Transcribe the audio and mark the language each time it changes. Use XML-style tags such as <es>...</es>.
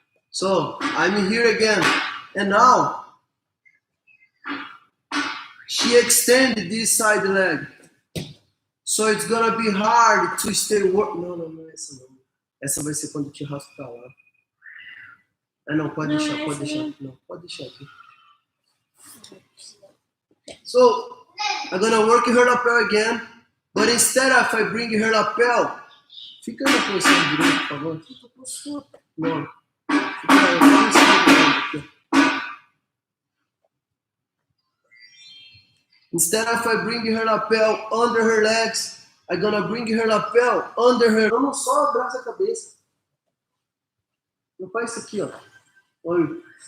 <en>So I'm here again, and now she extended this side leg. So it's gonna be hard to stay work.</en> <pt>Não, essa não. Essa vai ser quando te raspo pra lá. Ah, não, pode deixar. Não, pode deixar aqui.</pt> <en>So I'm gonna work her lapel again, but instead of I bring her lapel,</en> <pt>fica na posição direita, por favor. Não. Fica na posição direita.</pt> <en>Instead of I bring her lapel under her legs, I'm gonna bring her lapel under her.</en> <pt>Não só o braço e a cabeça. Eu faço isso aqui, ó. Olha.</pt>